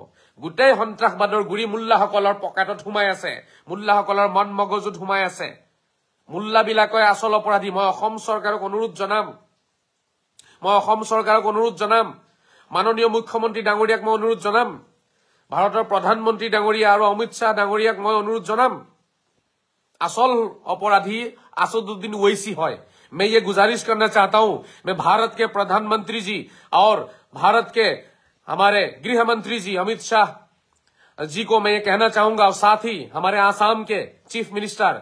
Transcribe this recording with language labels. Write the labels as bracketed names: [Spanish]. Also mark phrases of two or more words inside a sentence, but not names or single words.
[Assamese] গোটেই সন্ত্ৰাসবাদৰ গুৰি মুল্লাসকলৰ পকেটত সোমাই আছে, মুল্লাসকলৰ মন মগজুত সোমাই আছে। মুল্লাবিলাকে আচল অপৰাধী। মই অসম চৰকাৰক অনুৰোধ জনাম, মাননীয় মুখ্যমন্ত্ৰী ডাঙৰীয়াক মই অনুৰোধ জনাম, ভাৰতৰ প্ৰধানমন্ত্ৰী ডাঙৰীয়া আৰু অমিত শ্বাহ ডাঙৰীয়াক মই অনুৰোধ জনাম, [Hindi] असल अपराधी असदुद्दीन ओवैसी है। मैं ये गुजारिश करना चाहता हूं, मैं भारत के प्रधानमंत्री जी और भारत के हमारे गृह मंत्री जी अमित शाह जी को मैं ये कहना चाहूंगा, और साथ ही हमारे आसाम के [English] chief minister